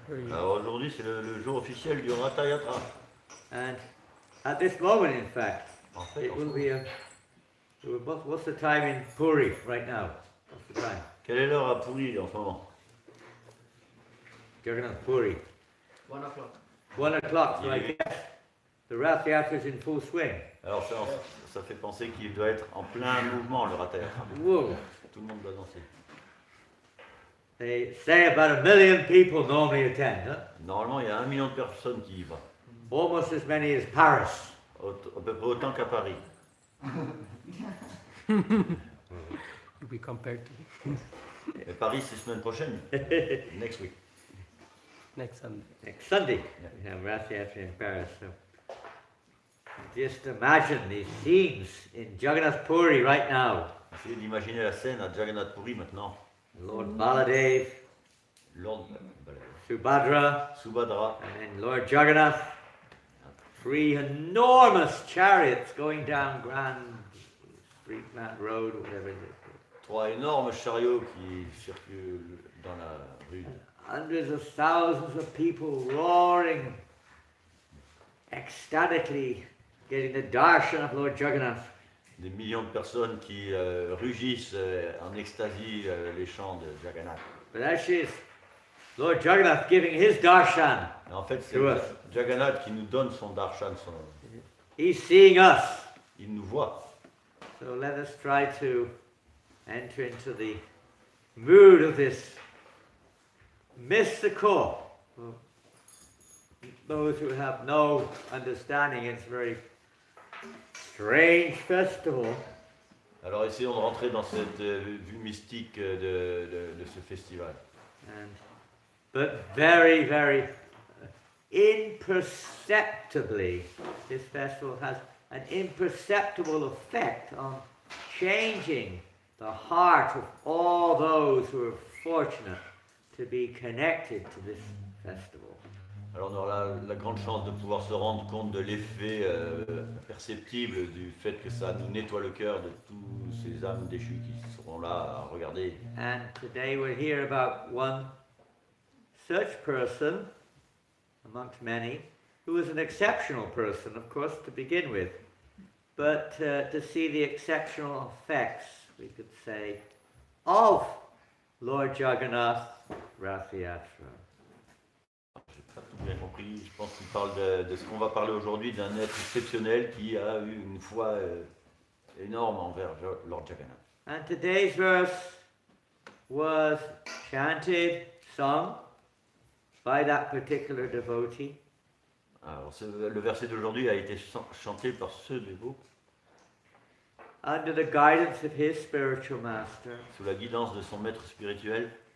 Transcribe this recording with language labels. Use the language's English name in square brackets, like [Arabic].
[French] Alors aujourd'hui, c'est le jour officiel du Ratha Yatra. [English] and at this moment, in fact, [French] En fait, [English] it will be a. What's the time in Puri right now? What's the time? [French] quelle est l'heure à Puri en ce moment? Jagannath Puri. [English] 1 o'clock. 1 o'clock, so I guess the Rath Yatra is in full swing. [French] Alors ça fait penser qu'il doit être en plein mouvement le Ratha Yatra. Whoa. Tout le monde doit danser. [English] They say about 1 million people normally attend, huh? [French] Normalement, il y a 1 million de personnes qui y vont. [English] Almost as many as Paris. [French] À peu près autant qu'à Paris. [English] To be compared to [French] Et Paris, c'est semaine prochaine. [English] Next week. next Sunday. Next Sunday, Yeah. we have Rath Yatra in Paris. So. Just imagine these scenes in Jagannath Puri right now. [French] Essayez d'imaginer la scène à Jagannath Puri maintenant. [English] Lord Baladeva, Lord Subhadra, Subhadra, and then Lord Jagannath. 3 enormous chariots going down Grand Street, Grand Road, or whatever it is. [French] 3 énormes chariots qui circulent dans la rue. [English] Hundreds of thousands of people roaring ecstatically, getting the darshan of Lord Jagannath. [French] Des millions de personnes qui rugissent en extasie les chants de Jagannath. [English] But actually it's Lord Jagannath giving his darshan. [French] Et en fait, c'est [English] To us. [French] Jagannath qui nous donne son darshan, [English] He's seeing us. [French] il nous voit. [English] So let us try to enter into the mood of this mystical. Well, those who have no understanding, it's a very strange festival. [French] Alors essayons de rentrer dans cette vue mystique de ce festival. [English] But very, very imperceptibly, this festival has an imperceptible effect on changing the heart of all those who are fortunate to be connected to this festival. [French] Alors on aura la grande chance de pouvoir se rendre compte de l'effet perceptible du fait que ça nous nettoie le cœur de tous ces âmes déchues qui seront là à regarder. [English] And today we'll hear about one such person, amongst many, who was an exceptional person, of course, to begin with, but to see the exceptional effects, we could say, of Lord Jagannath Rath Yatra. [French] J'ai pas tout bien compris, je pense qu'il parle de ce qu'on va parler aujourd'hui, d'un être exceptionnel qui a eu une foi énorme envers Lord Jagannath. [English] And today's verse was chanted, sung, by that particular devotee. [French] Alors le verset d'aujourd'hui a été chanté par ce dévot [English] Under the guidance of his spiritual master, [French] sous la guidance de son maître spirituel